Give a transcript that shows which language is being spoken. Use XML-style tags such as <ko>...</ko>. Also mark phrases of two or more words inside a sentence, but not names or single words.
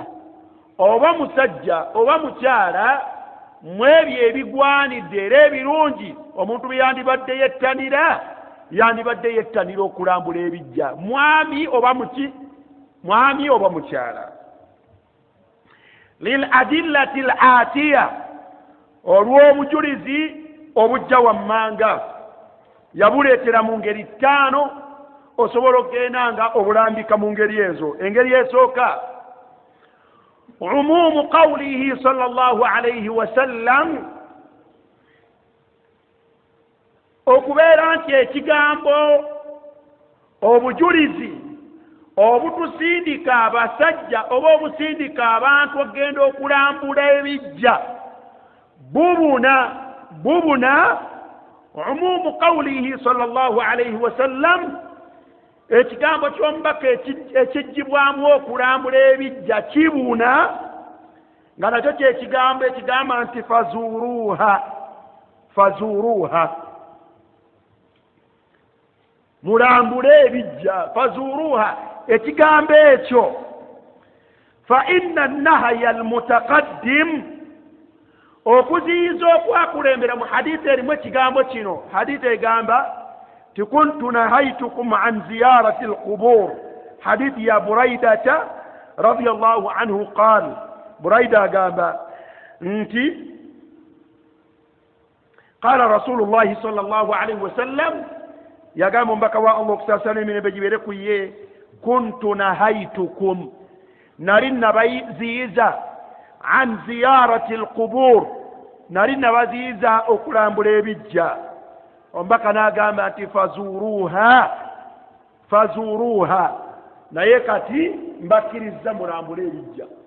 <lg>Oba musajja oba mukyala, mu ebyo ebigwanidde era ebirungi omuntu bye yandibadde yettanira, yandibadde yettanira okulambula ebijja, mwami oba muki, mwami oba mukyala.</lg> <ar>للأدلة الآتية,</ar> <lg>olw'obujulizi obujja wammanga. Yabuleetera mu ngeri ttaano, osobola okugenda nga obulambika mu ngeri ezo. Engeri esooka,</lg> <ar>عموم قوله صلى الله عليه وسلم,</ar> <lg>okubeera nti ekigambo obujulizi obutusindika abasajja oba obusindika abantu okugenda okulambula ebijja</lg> <ar>bubuna عموم قوله صلى الله عليه وسلم,</ar> <lg>ekigambo ky'omubaka ekijjibwamu okulambula ebijja kibuna, nga nakyo kyekigambo ekigamba nti fazuruha, mulambule ebijja, fazuruha. Ekigambo ekyo</lg> <ar>فإن النهي المتقدم,</ar> <lg>okuziyiza okwakulembera mu hadithi erimu ekigambo kino. Hadithi egamba ti</lg> <ar>كنت نهيتكم عن زيارة القبور,</ar> <lg>hadithi ya Buraidata</lg> <ar>رضي الله عنه قال,</ar> <lg>Buraida agamba nti</lg> <ar>قال رسول الله صلى الله عليه وسلم,</ar> <lg>yagamba omubaka wa Allah okusaasana emirembe gibeere ku ye,</lg> <ar>كنت نهيتكم,</ar> <lg>nali nabaziyiza</lg> <ar>عن زيارة القبور,</ar> <lg>nali nabaziyiza okulambula ebijja. Omubaka n'agamba nti fazuruha, naye kati mbakkiriza mulambule ebijja.</lg>